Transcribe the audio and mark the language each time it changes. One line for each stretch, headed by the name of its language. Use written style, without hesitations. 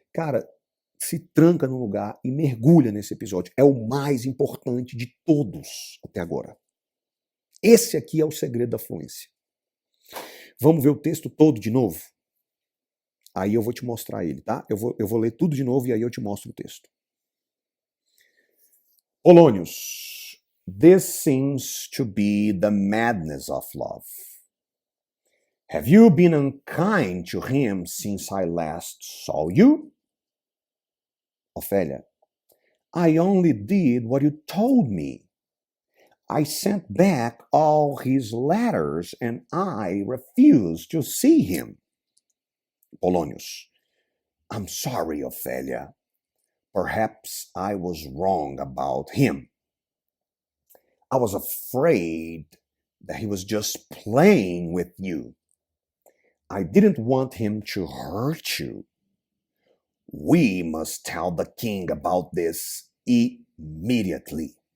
Portuguese: Cara, se tranca num lugar e mergulha nesse episódio. É o mais importante de todos até agora. Esse aqui é o segredo da fluência. Vamos ver o texto todo de novo? Aí eu vou te mostrar ele, tá? Eu vou ler tudo de novo e aí eu te mostro o texto.
English: Polônios, this seems to be the madness of love. Have you been unkind to him since I last saw you? Ophélia, I only did what you told me. I sent back all his letters and I refused to see him. Polônios, I'm sorry, Ophélia. Perhaps I was wrong about him. I was afraid that he was just playing with you. I didn't want him to hurt you. We must tell the king about this immediately.